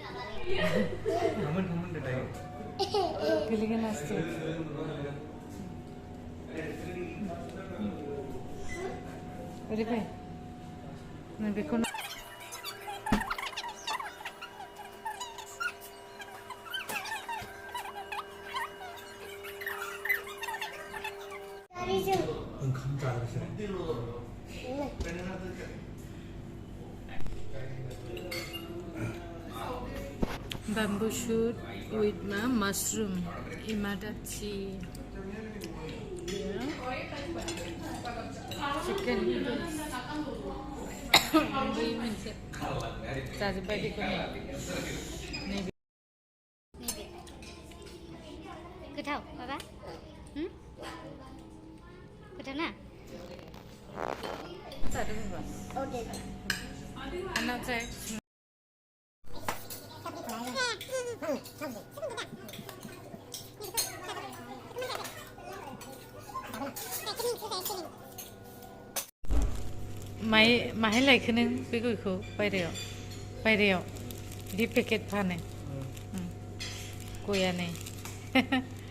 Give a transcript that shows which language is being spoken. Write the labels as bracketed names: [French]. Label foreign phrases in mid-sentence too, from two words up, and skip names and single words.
[Bodo] गोलैगोन आसथे ओरै फै नों बेखौ ओंखाम जाग्रोसै [English] bamboo shoot with mushroom imadachi chicken noodles [Bodo] बै मोनसे जाजोब्बाय बेखौनो नैबे नैबे गोथाव माबा गोथाव ना जादों होनबा आंनाव जाय माहाय लायखो नों बे गयखौ बायरायाव बिदि पेकेट फानो गया नै